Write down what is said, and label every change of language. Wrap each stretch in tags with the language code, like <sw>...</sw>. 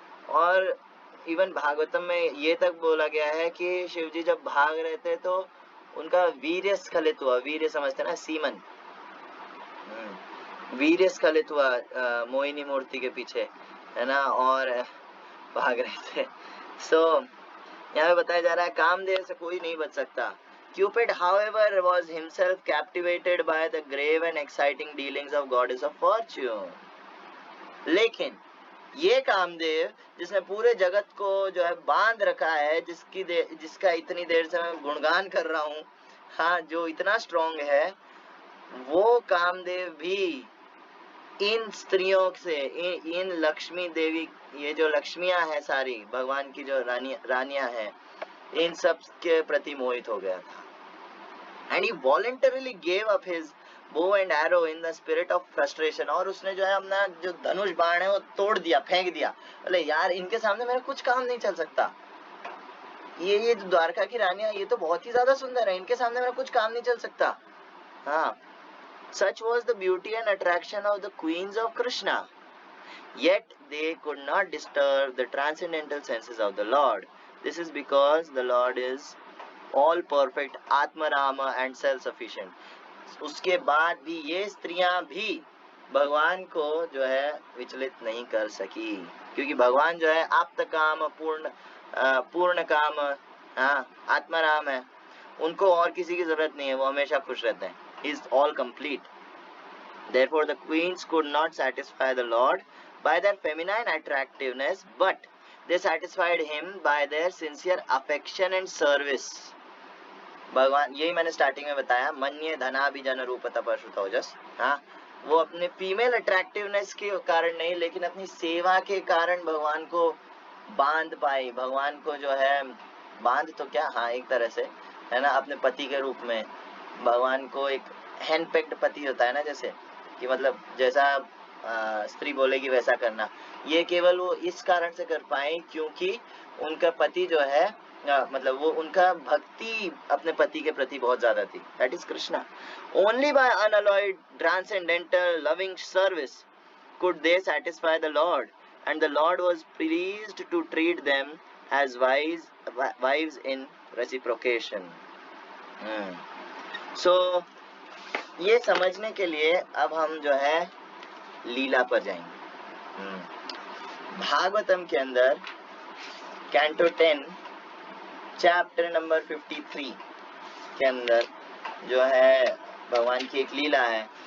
<hi>और इवन भागवतम में ये तक बोला गया है कि शिव जी जब भाग रहे थे तो उनका वीर्य स्खलित हुआ। वीर्य समझते ना, सीमन, वीर्य स्खलित हुआ मोहिनी मूर्ति के पीछे, है ना, और भाग रहे थे। सो यहाँ पे बताया जा रहा है कामदेव से कोई नहीं बच सकता।</hi> <en>Cupid, however, was himself captivated by the grave and exciting dealings of goddess of fortune.</en> <hi>लेकिन ये कामदेव जिसने पूरे जगत को जो है बांध रखा है, जिसका इतनी देर से मैं गुणगान कर रहा हूँ, हाँ, जो इतना स्ट्रॉन्ग है, वो कामदेव भी इन स्त्रियों से, इन लक्ष्मी देवी, ये जो लक्ष्मियां हैं सारी, भगवान की जो रानियां हैं, इन सब के प्रति मोहित हो गया था।</hi> <en>and he voluntarily gave up his bow and arrow in the spirit of frustration,</en> <hi>और उसने जो है अपना जो धनुष बाण है वो तोड़ दिया, फेंक दिया। बोले यार इनके सामने मेरा कुछ काम नहीं चल सकता, ये द्वारका की रानियां ये तो बहुत ही ज्यादा सुंदर है, इनके सामने मेरा कुछ काम नहीं चल सकता।</hi> <en>हाँ, such was the beauty and attraction of the queens of Krishna, yet they could not disturb the transcendental senses of the Lord. This is because the Lord is all perfect, Atmarama and self-sufficient.</en> <hi>उसके बाद भी ये स्त्रियां भी भगवान को जो है विचलित नहीं कर सकी, क्योंकि भगवान जो है आप्त काम, पूर्ण काम, हाँ, आत्माराम है, उनको और किसी की जरूरत नहीं है, वो हमेशा खुश रहते हैं।</hi> <en>He is all complete. Therefore the queens could not satisfy the Lord by their feminine attractiveness, but they satisfied him by their sincere affection and service.</en> <hi>भगवान, यही मैंने स्टार्टिंग में बताया,</hi> <sa>मन्ये धनाभिजन रूप तपस्सु ओजस,</sa> <hi>हाँ, वो अपने फीमेल अट्रैक्टिवनेस के कारण नहीं, लेकिन अपनी सेवा के कारण भगवान को बांध पाई, भगवान को जो है बांध तो क्या, हाँ एक तरह से है ना, अपने पति के रूप में भगवान को, एक हैंडपिक्ड पति होता है ना, जैसे कि मतलब जैसा स्त्री बोलेगी वैसा करना, ये केवल वो इस कारण से कर पाए क्योंकि उनका पति जो है मतलब वो उनका भक्ति अपने पति के प्रति बहुत ज्यादा थी।</hi> <en>That is Krishna. Only by unalloyed transcendental loving service could they satisfy the Lord, and the Lord was pleased to treat them as wives in reciprocation.</en> <hi>So ये समझने के लिए अब हम जो है लीला पर जाएंगे। भागवतम के अंदर कैंटो 10 चैप्टर नंबर 53 के अंदर जो है भगवान की एक लीला है।</hi>